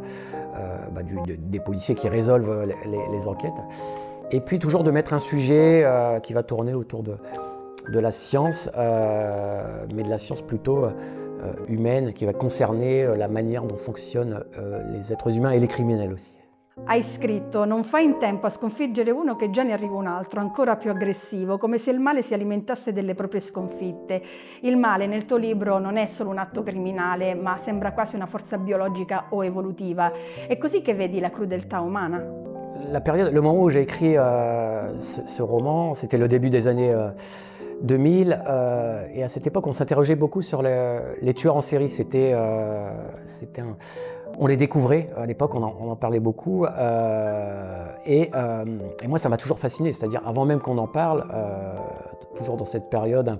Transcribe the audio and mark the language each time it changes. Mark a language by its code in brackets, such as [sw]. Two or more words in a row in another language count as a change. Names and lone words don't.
[fr] des policiers qui résolvent les enquêtes, et puis toujours de mettre un sujet qui va tourner autour de la science, mais de la science plutôt humaine, qui va concerner la manière dont fonctionnent les êtres humains et les criminels aussi. [it] Hai scritto: non fai in tempo a sconfiggere uno che già ne arriva un altro, ancora più aggressivo, come se il male si alimentasse delle proprie sconfitte. Il male nel tuo libro non è solo un atto criminale, ma sembra quasi una forza biologica o evolutiva. È così che vedi la crudeltà umana? [fr] Le moment où j'ai écrit ce roman, c'était le début des années 2000, et à cette époque on s'interrogeait beaucoup sur les tueurs en série. On les découvrait à l'époque, on en parlait beaucoup, et moi ça m'a toujours fasciné, c'est-à-dire avant même qu'on en parle, toujours dans cette période un